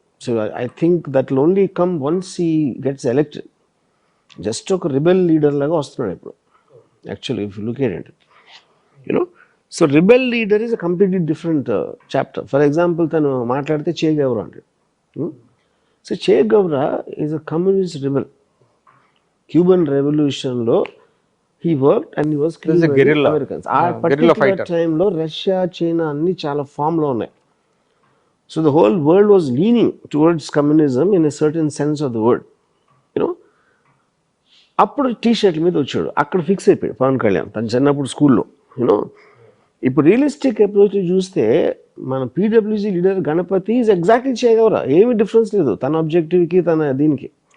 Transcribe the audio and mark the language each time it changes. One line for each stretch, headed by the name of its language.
English: So I think that will only come once he gets elected.
Telugu: Just ఒక rebel leader లాగా వస్తున్నాడు ఇప్పుడు actually
English: If you look at it. You know so rebel leader is a completely different chapter.
Telugu: For example తను మాట్లాడితే చే గౌరా అంటాడు.
English: So Che Guevara is a communist rebel. Cuban రెవల్యూషన్లో he worked and he was killing Americans.
Telugu: ఆ particular టైంలో Russia, China అన్ని చాలా ఫామ్లో ఉన్నాయి.
English: So the whole world was leaning towards communism in a certain sense of the word.
Telugu: You know అప్పుడు tea షర్ట్ల మీద వచ్చాడు, అక్కడ ఫిక్స్ అయిపోయాడు పవన్ కళ్యాణ్ తను చిన్నప్పుడు స్కూల్లో. యూనో ఇప్పుడు రియలిస్టిక్ అప్రోచ్ చూస్తే మన PWG leader Ganapati
English: is exactly
Telugu: చేయగలరా, ఏమి డిఫరెన్స్ లేదు తన ఆబ్జెక్టివ్కి తన దీనికి.